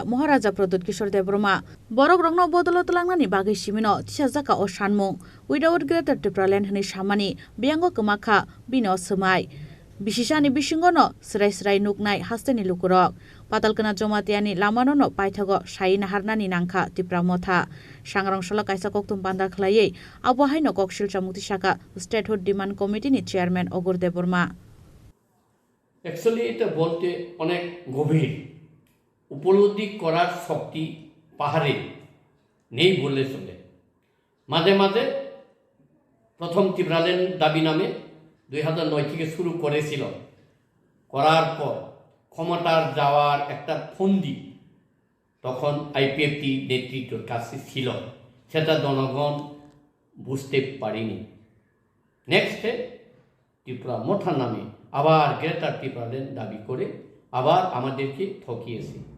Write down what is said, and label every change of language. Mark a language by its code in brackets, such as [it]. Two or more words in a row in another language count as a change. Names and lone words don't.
[trp] Maharaja Pradut Kishore Deborma Borok Rongno Bodolot Langnani Bagai Simino Tishazaka o Shanmung [en] Without Greater Tripura [trp] Len Hani Shamani Biango Kemakha Bino Sumai Bishisani Bishingono Srai Srai Nuknai Hasteni Lukurok Patalkana Jomatiani Lamano no Paithago Shaina Harnani Nangkha Tripura Motha Sangrong Sala kaisa koktum panda khlai abo haino kokshil chamuti saka Statehood Demand Committee ni chairman Ogur Deborma [bn] অ্যাকচুয়ালি এটা বলতে অনেক গভীর উপলব্ধি করার শক্তি পাহাড়ে নেই বললে চলে মাঝে মাঝে প্রথম ত্রিপুরাল্যান্ড দাবি নামে 2009 থেকে শুরু করেছিল করার পর ক্ষমতার যাওয়ার একটা ফন্দি তখন আইপিএফটি নেতৃত্বের কাছে ছিল সেটা জনগণ বুঝতে পারেনি নেক্সটে ত্রিপুরা মথা নামে আবার গ্রেটার ত্রিপুরাল্যান্ড দাবি করে আবার আমাদেরকে ঠকিয়েছে